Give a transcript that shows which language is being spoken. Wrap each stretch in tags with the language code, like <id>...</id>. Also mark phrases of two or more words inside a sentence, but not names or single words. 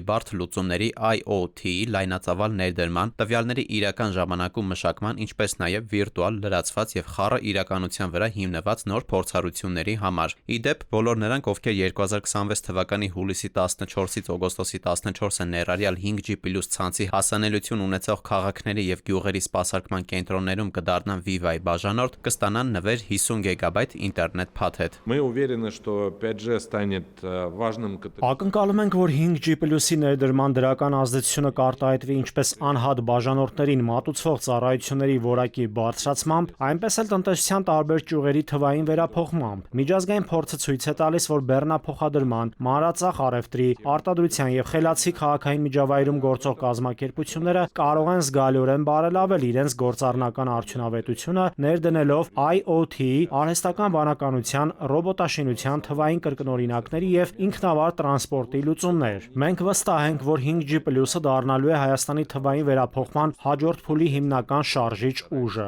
<hy>բարդ լուծումների IoT լայնածավալ ներդրման, տվյալների իրական ժամանակում մշակման, ինչպես նաև վիրտուալ, լրացված եւ խառը իրականության վրա հիմնված նոր փորձառությունների համար։ Ի դեպ, բոլոր նրանք, ովքեր 2026 թվականի հուլիսի 14-ից օգոստոսի 14-ը ներառյալ 5G+ ցանցի հասանելիություն ունեցող քաղաքների եւ գյուղերի սպասարկման կենտրոններում կդառնան Viva-ի բաժանորդ, կստանան նվեր 50 GB ինտերնետ փաթեթ։</hy> <ru>Мы уверены, что 5G станет важным.</ru> <hy>Ակնկալում ենք, որ 5G+-ի ներդրման դրական ազդեցությունը կարտահայտվի ինչպես անհատ բաժանորդներին մատուցվող ծառայությունների որակի բարձրացմամբ, այնպես էլ տնտեսության տարբեր ճյուղերի թվային վերափոխմամբ։ Միջազգային փորձը ցույց է տալիս, որ բեռնափոխադրման, մանրածախ առևտրի, արտադրության եւ խելացի քաղաքային միջավայրում գործող կազմակերպությունները կարող են զգալիորեն բարելավել իրենց գործառնական արդյունավետությունը, ներդնելով IoT, արհեստական բանականության, ռոբոտաշինության թվային կրկնօրինակների եւ ինքնավար տրանսպորտի լուծումներ։ Մենք վստահ ենք, որ 5G+-ը դառնալու է Հայաստանի թվային վերափոխման հաջորդ փուլի հիմնական շարժիչ ուժը։</hy>